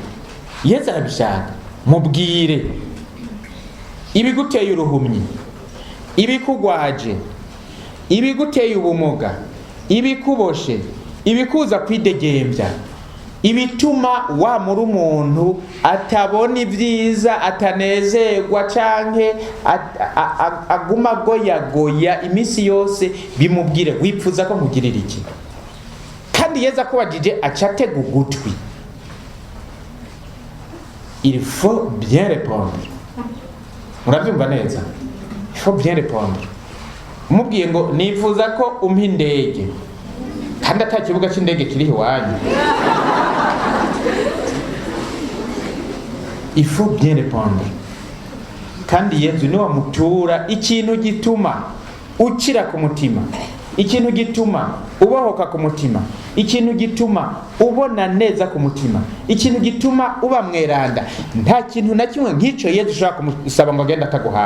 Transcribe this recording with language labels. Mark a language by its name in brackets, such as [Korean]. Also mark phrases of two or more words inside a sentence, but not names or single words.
[Rundi] Yezu arabishaka, mubwire ibiguteye uruhumyi, ibikugwaje, ibiguteye ubumuga, ibikuboshe, ibikuza kwidegembya, ibituma wa muri umuntu atabona ibyiza, atanezerwa canke aguma goyagoya imisi yose, bimubwire wipfuza ko nkugirira iki. Kandi Yezu akubajije acatega ugutwi. [French] Il faut bien répondre. [Rundi] Murabyumva neza? [French] Il faut bien répondre. [Rundi] Umubwiye ngo nifuza ko umpa indege, kandi ata kibuga cy'indege kiri iwanyu. [French] Il faut bien répondre. [Rundi] Kandi Yezu ni wamutura ikintu gituma ukira ku mutima, ikintu gituma ubohoka ku mutima, ikintu gituma ubona neza ku mutima, ikintu gituma uba mweranda. Nta kintu na kimwe nk'icyo Yezu ushaka kumusaba ngo agenda ataguhaye.